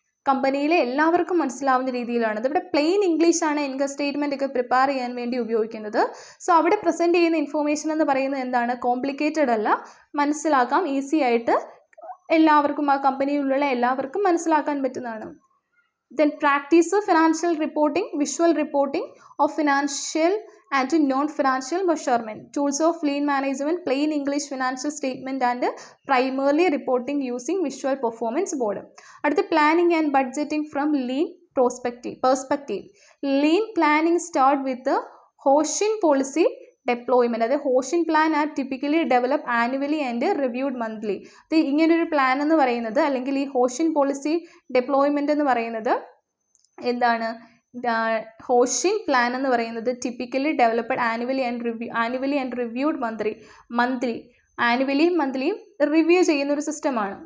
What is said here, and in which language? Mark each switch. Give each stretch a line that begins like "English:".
Malayalam: കമ്പനിയിലെ എല്ലാവർക്കും മനസ്സിലാവുന്ന രീതിയിലാണ്. ഇതിവിടെ പ്ലെയിൻ ഇംഗ്ലീഷാണ് ഇൻകം സ്റ്റേറ്റ്മെൻ്റ് ഒക്കെ പ്രിപ്പയർ ചെയ്യാൻ വേണ്ടി ഉപയോഗിക്കുന്നത്. സോ അവിടെ പ്രസൻറ്റ് ചെയ്യുന്ന ഇൻഫോർമേഷൻ എന്ന് പറയുന്നത് എന്താണ്, കോംപ്ലിക്കേറ്റഡ് അല്ല, മനസ്സിലാക്കാം, ഈസി ആയിട്ട് എല്ലാവർക്കും ആ കമ്പനിയിലുള്ള എല്ലാവർക്കും മനസ്സിലാക്കാൻ പറ്റുന്നതാണ്.
English: Then practice financial reporting, visual reporting of financial and non-financial measurement. Tools of lean management, plain English financial statement and primarily reporting using visual performance board.
Malayalam: അടുത്ത
English: planning and budgeting from lean perspective. Lean planning start with the Hoshin policy deployment.
Malayalam: അതായത്
English: Hoshin plan are typically develop annually and reviewed monthly.
Malayalam: അത് ഇങ്ങനൊരു plan എന്ന് പറയുന്നത് അല്ലെങ്കിൽ ഈ ഹോഷിൻ policy ഡെപ്ലോയ്മെൻ്റ് എന്ന് പറയുന്നത് എന്താണ്?
English: hoshin plan
Malayalam: എന്ന് പറയുന്നത്
English: typically developed annually and reviewed monthly
Malayalam: ആനുവലിയും മന്ത്ലിയും review ചെയ്യുന്ന ഒരു സിസ്റ്റമാണ്.